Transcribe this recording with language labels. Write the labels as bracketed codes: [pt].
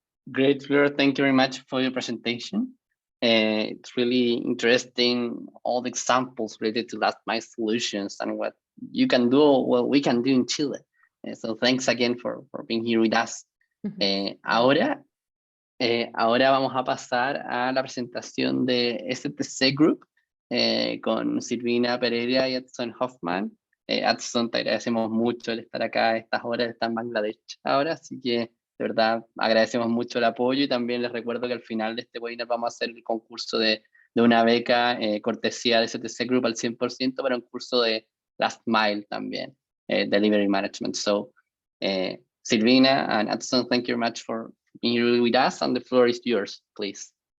[en] Great, Fleur. Thank you very much for your presentation. It's really interesting, all the examples related to last mile solutions and what you can do, what we can do in Chile. So thanks again for being here with us. [es] Ahora vamos a pasar a la presentación de STC Group con Silvina Pereira y Adson Hoffman. Adson, te agradecemos mucho el estar acá a estas horas, está en Bangladesh ahora, así que de verdad agradecemos mucho el apoyo, y también les recuerdo que al final de este webinar vamos a hacer el concurso de una beca cortesía de STC Group al 100% para un curso de Last Mile también, Delivery Management. [en] So Silvina and Adson, thank you very much for being here with us, and the floor is yours, please.